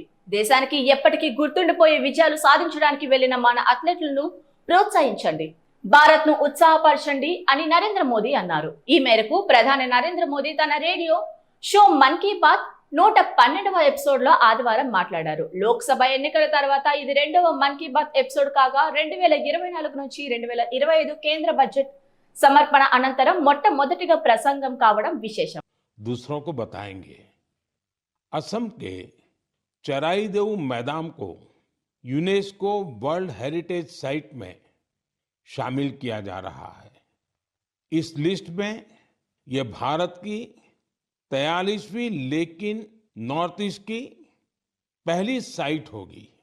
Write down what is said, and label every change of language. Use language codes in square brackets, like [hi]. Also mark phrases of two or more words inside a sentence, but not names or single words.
[te] దేశానికి ఎప్పటికీ గుర్తుండిపోయే విజయాలు సాధించడానికి వెళ్లిన మన అథ్లెట్లను ప్రోత్సహించండి, భారత్ ను ఉత్సాహపరచండి అని నరేంద్ర మోదీ అన్నారు. ఈ మేరకు ప్రధాని నరేంద్ర మోదీ తన రేడియో షో మన్ కీ బాత్ 112వ ఎపిసోడ్ లో ఆదివారం మాట్లాడారు. లోక్సభ ఎన్నికల తర్వాత ఇది 2వ మన్ కీ బాత్ ఎపిసోడ్ కాగా 2024 నుంచి 2025 కేంద్ర బడ్జెట్ సమర్పణ అనంతరం మొట్టమొదటిగా ప్రసంగం కావడం విశేషం. [hi] दूसरों को बताएंगे। असम के चराईदेव मैदान को यूनेस्को वर्ल्ड हेरिटेज साइट में शामिल किया जा रहा है। इस लिस्ट में यह भारत की 43वीं लेकिन नॉर्थ ईस्ट की पहली साइट होगी।